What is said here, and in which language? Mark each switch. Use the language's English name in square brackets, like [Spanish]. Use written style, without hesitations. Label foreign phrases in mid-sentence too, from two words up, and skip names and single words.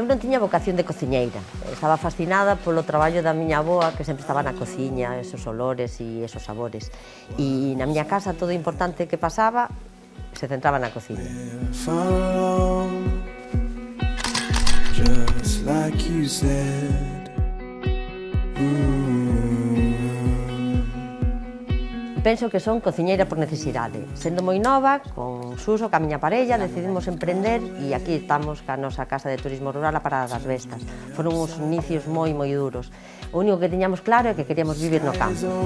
[Galician] tiña vocación de cociñeira. Estaba fascinada polo traballo da miña avoa, que sempre estaba na cociña, esos olores e esos sabores. E na miña casa todo o importante que pasaba se centraba na cociña. [English] Just like you said. [Galician] Penso que son cociñeira por necesidade. Sendo moi nova, con Suso, ca miña parella, decidimos emprender e aquí estamos ca nosa casa de turismo rural a Parada das Vestas. Foron uns inicios moi duros. O único que tiñamos claro é que queríamos vivir no campo.